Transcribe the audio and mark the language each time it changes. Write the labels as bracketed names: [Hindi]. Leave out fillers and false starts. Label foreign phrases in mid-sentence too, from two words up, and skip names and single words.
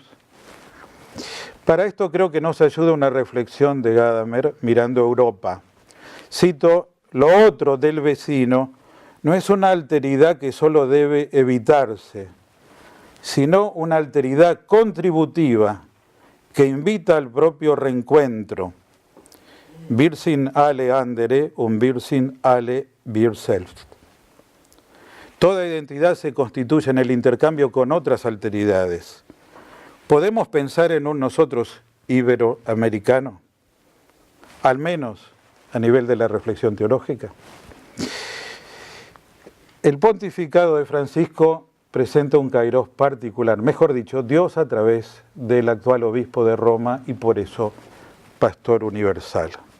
[Spanish] Para esto creo que nos ayuda una reflexión de Gadamer mirando a Europa. Cito, lo otro del vecino no es una alteridad que solo debe evitarse, sino una alteridad contributiva que invita al propio reencuentro. [German] Wir sind alle andere und wir sind alle wir selbst. [Spanish] Toda identidad se constituye en el intercambio con otras alteridades. ¿Podemos pensar en un nosotros iberoamericano? Al menos a nivel de la reflexión teológica. El pontificado de Francisco presenta un kairos particular, mejor dicho, Dios a través del actual obispo de Roma y por eso pastor universal.